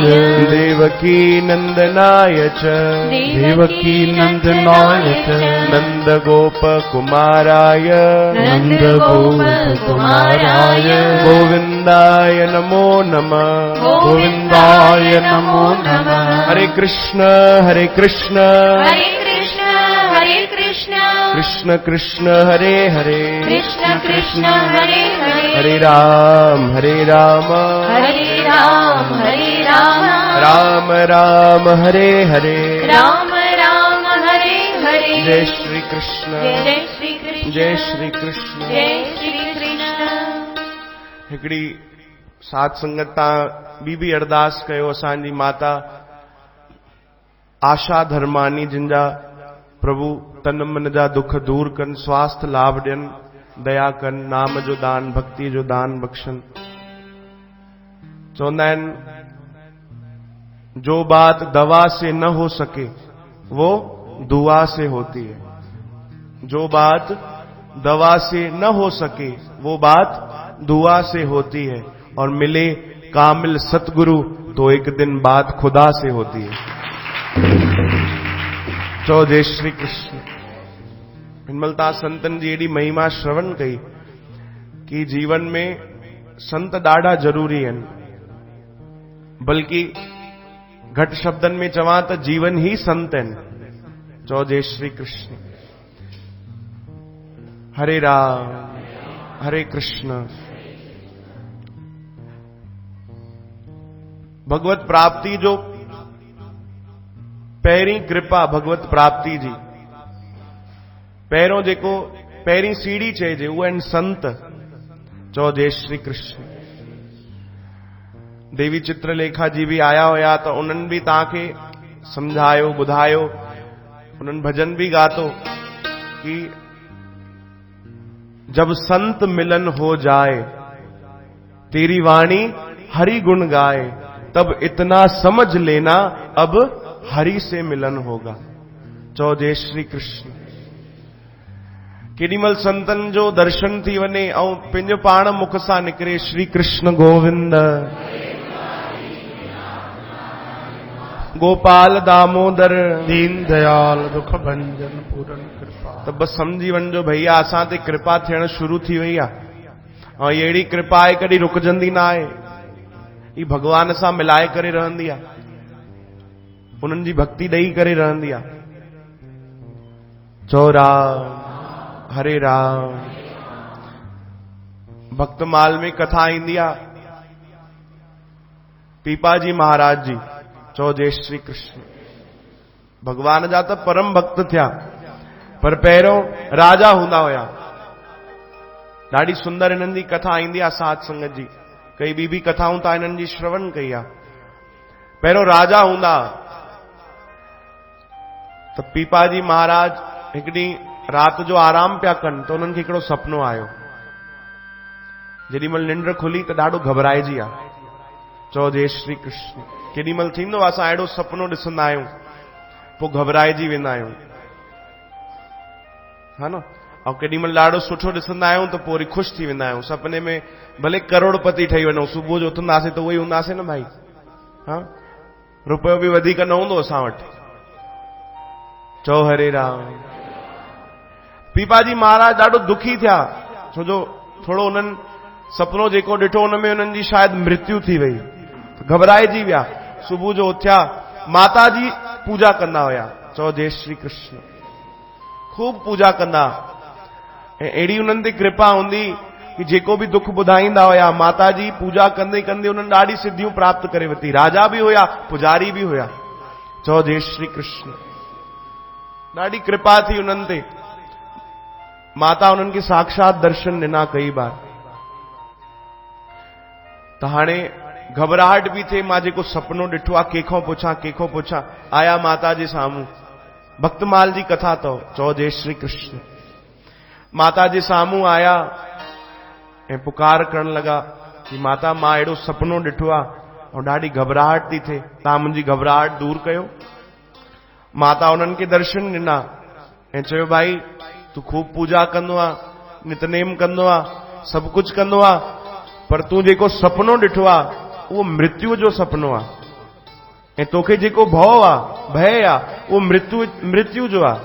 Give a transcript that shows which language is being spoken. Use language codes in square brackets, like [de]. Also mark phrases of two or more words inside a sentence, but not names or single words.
[sa] देवकी नंदनाय च देवकी नंदनाय च नंदगोप कुमाराय नंदगोपकुमाराय गोविंदाय नमो नमः गोविंदाय नमो नमः। हरे कृष्ण हरे कृष्ण कृष्ण कृष्ण हरे हरे कृष्ण कृष्ण हरे हरे हरे राम हरे राम राम राम हरे हरे राम राम हरे हरे। [hi] जय श्री कृष्ण जय श्री कृष्ण जय श्री कृष्ण जय श्री कृष्ण। [sd] हिकड़ी साध संगत तां ॿी अरदास कयो असांजी माता आशा धर्मानी जिनजा प्रभु तन मन जा दुख दूर कन, स्वास्थ्य लाभ ॾियन, दया कन, नाम जो दान भक्ति जो दान बख्शन। चवंदा आहिनि [hi] जो बात दवा से न हो सके वो दुआ से होती है। जो बात दवा से न हो सके वो बात दुआ से होती है, और मिले कामिल सतगुरु तो एक दिन बात खुदा से होती है। [sd] चो [hi] जय श्री कृष्ण। [sd] हिनमलता संतन जी एडी महिमा श्रवण कई कि जीवन में संत ॾाढा जरूरी आहिनि, बल्कि घट शब्दन में चवां त जीवन ही संत आहिनि। [hi] चो जय श्री कृष्ण। [sa] हरे राम हरे कृष्ण। [sd] भगवत प्राप्ति जो पहिरीं कृपा भगवत प्राप्ति जी, पहिरों जेको पहिरीं सीढ़ी चइजे उहे आहिनि संत। चो [hi] जय श्री कृष्ण। [sd] देवी चित्रलेखा जी भी आया हुया त उन्हनि भी तव्हांखे समझायो ॿुधायो, उन्हनि भजन भी गातो कि [hi] जब संत मिलन हो जाए तेरी वाणी हरि गुण गाए, तब इतना समझ लेना अब हरि से मिलन होगा। [sd] चो [hi] जय श्री कृष्ण। [sd] केॾीमल संतन जो दर्शन थी वञे ऐं पंहिंजो पाण मुख सां निकिरे श्री कृष्ण गोविंद गोपाल दामोदर [hi] दीन दयाल दुख भंजन पूरन कृपा, [sd] त बस समझी वञिजो भैया असां ते कृपा थियण शुरू थी वई आहे। ऐं अहिड़ी कृपा आहे कॾहिं रुकजंदी न आहे, ही भगवान सां मिलाए करे रहंदी आहे, उन्हनि जी भक्ति ॾेई करे रहंदी आहे। चो [sa] राम हरे राम। [sd] भक्तमाल में कथा ईंदी आहे पीपाजी महाराज जी। चो [hi] जय श्री कृष्ण। [sd] भगवान जा त परम भक्त थिया, पर पहिरों राजा हूंदा हुया। ॾाढी सुंदर इन्हनि जी कथा ईंदी आहे साध संगत जी, कई ॿी कथाऊं तव्हां इन्हनि जी श्रवण कई आहे। पहिरों राजा हूंदा त पीपाजी महाराज हिकु ॾींहुं रात जो आराम पिया कनि त उन्हनि खे हिकिड़ो सपनो आयो। जेॾीमहिल निंड खुली त ॾाढो घबराइजी विया। [hi] चो जय श्री कृष्ण। [sd] केॾीमहिल थींदो असां अहिड़ो सपनो ॾिसंदा आहियूं पोइ घबराइजी वेंदा आहियूं, हा न। ऐं केॾीमहिल ॾाढो सुठो ॾिसंदा आहियूं त पोइ वरी ख़ुशि थी वेंदा आहियूं। सपने में भले करोड़पति ठही वञूं, सुबुह जो उथंदासीं त उहो ई हूंदासीं न भाई, हा। रुपयो बि वधीक न हूंदो असां वटि। चो [sa] हरे राम। [sd] पीपाजी महाराज ॾाढो दुखी थिया, छो जो थोड़ो उन्हनि सपनो जेको ॾिठो उन में उन्हनि जी शायदि मृत्यु थी वई, घबराइजी विया। सुबुह जो उथिया, माता जी पूजा कंदा हुया। [hi] चो जय श्री कृष्ण। [sd] खूब पूजा कंदा, ऐं अहिड़ी उन्हनि ते कृपा हूंदी कि जेको भी दुख ॿुधाईंदा हुया माता जी पूजा कंदे कंदे उन्हनि ॾाढी सिद्धियूं प्राप्त करे वरिती। राजा भी हुया, पुजारी भी हुया। चो [hi] जय श्री कृष्ण। [sd] ॾाढी कृपा थी उन्हनि ते। माता उन्हनि खे साक्षात दर्शन ॾिना कई बार। त हाणे घबराहट भी थे, मां जेको सपनो ॾिठो आहे कंहिंखों पुछां। आया माता जे साम्हूं, भक्तमाल जी कथा तो। [hi] चो जय श्री कृष्ण। [sd] माता जे साम्हूं आया ऐं पुकार करण लगा कि माता मां अहिड़ो सपनो ॾिठो आहे ऐं ॾाढी घबराहट थी थिए, तव्हां मुंहिंजी घबराहट दूर कयो। माता उन्हनि खे दर्शन ॾिना ऐं चयो भाई तू खूब पूजा कंदो आहे, नितनेम कंदो आहे, सभु कुझु कंदो आहे, पर तूं जेको सपनो ॾिठो आहे उहो मृत्यु जो सपनो आहे, ऐं तोखे जेको भव आहे, भय आहे, उहो मृत्यु जो आहे।